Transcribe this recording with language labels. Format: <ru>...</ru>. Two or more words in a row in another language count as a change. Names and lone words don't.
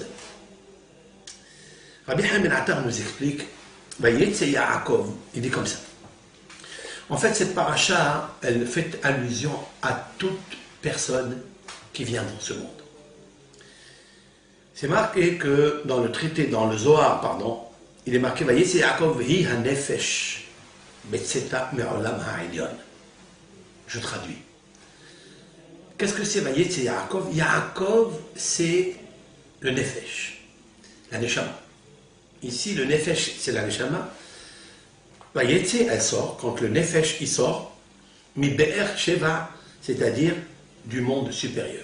<fr>Rabbi Haim Ben Attar nous explique, Yaakov, il dit comme ça. En fait, cette paracha, elle fait allusion à toute personne qui vient dans ce monde. C'est marqué que dans le traité, dans le Zohar, pardon, il est marqué</fr> <he>ויצא יעקב היא הנפש בצאתה מעולם העליון.</he> <fr>Je traduis. Qu'est-ce que c'est</fr> <he>ויצא יעקב?</he> <fr>Yaakov, c'est le nefesh, la neshama. Ici, le nefesh, c'est la neshama. Vayetze, elle sort. Quand le nefesh, il sort,</fr> <he>מבאר שבע,</he> <fr>c'est-à-dire du monde supérieur.</fr>